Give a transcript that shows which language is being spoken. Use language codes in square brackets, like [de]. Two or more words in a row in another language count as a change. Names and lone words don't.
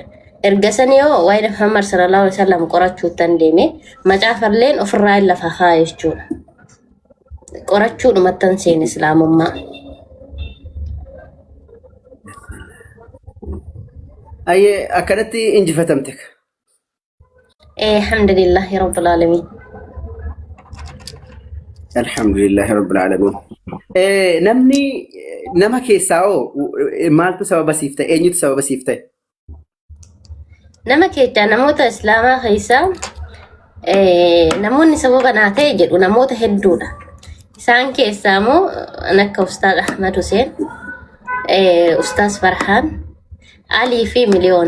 [om] Erga sanii yoo waa'ee Muhammad [ar] صلى الله عليه وسلم [om] qorachuutti deeme macaafalleen ofirraa lafa haa jechuudha. Qorachuudhumattan seen Islaamummaa. Ayyee akkanatti injifatamte. [ar] الحمد لله رب العالمين. الحمد لله رب العالمين. [om] Namni nama keessaa maaltu sababa siif ta'e? Eenyutu sababa siif ta'e? Nama keessaa namoota Islaamaa keessaa namoonni sababa naa ta'e jedhu namoota hedduudha. Isaan keessaa immoo akka Ustaaz Ahmad Hussein, Ustaaz Farhaan, Alii fi Miliyoon.